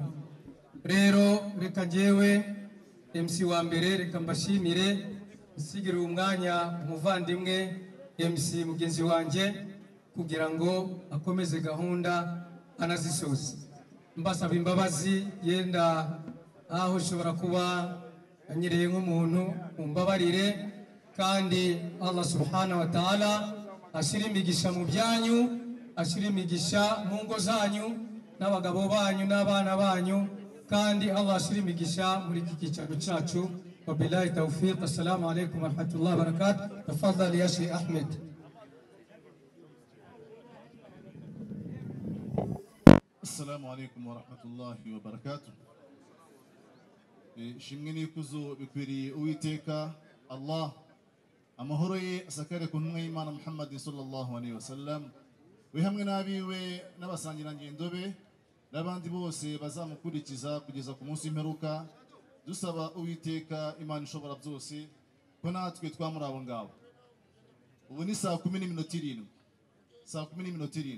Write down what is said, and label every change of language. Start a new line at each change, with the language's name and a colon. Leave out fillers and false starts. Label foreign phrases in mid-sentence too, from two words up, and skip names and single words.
Kinyarwanda: Rero reka njyewe MC wa mbere reka mbashimire, nsigire umwanya umuvandimwe MC mugenzi wanjye kugira ngo akomeze gahunda anazisoze. Mbasaba imbabazi, yenda aho ushobora kuba anyereye nk'umuntu, umbabarire, kandi
Arabic: الله سبحانه وتعالى
Kinyarwanda: ashira imigisha mu byanyu, ashira imigisha mu ngo zanyu n'abagabo banyu n'abana banyu, kandi Allah ashira imigisha muri iki cyicaro cyacu.
Arabic: وبالله التوفيق. السلام عليكم ورحمة الله وبركاته. تفضل يا شيخ أحمد. السلام عليكم ورحمة الله وبركاته.
Kinyarwanda: Shimwe n'ikuzo bikwiriye Uwiteka Allah. Amahoro ye asakare ku ntumwa y'Imana Muhammad
Arabic: صلى الله عليه وسلم,
Kinyarwanda: we hamwe n'abiwe n'abasangirangendo be n'abandi bose bazamukurikiza kugeza ku munsi w'imperuka. Dusaba Uwiteka Imana ishobora byose ko natwe twamuri abo ngabo. Ubu ni saa 10:07, saa 10:07.